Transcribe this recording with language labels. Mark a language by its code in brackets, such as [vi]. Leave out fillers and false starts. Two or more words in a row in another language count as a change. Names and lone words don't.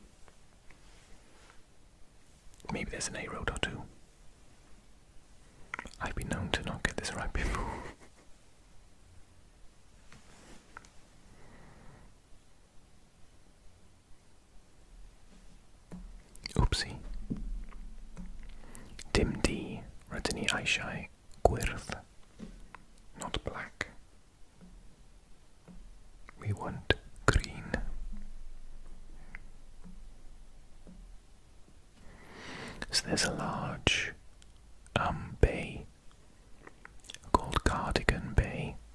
[en] Maybe there's an A road or two. I've been known to not get this right before. Oopsie. [cy] Dim D, rydyn ni eisiau gwyrdd, [en] not black. We want green. So there's a large bay called Cardigan Bay.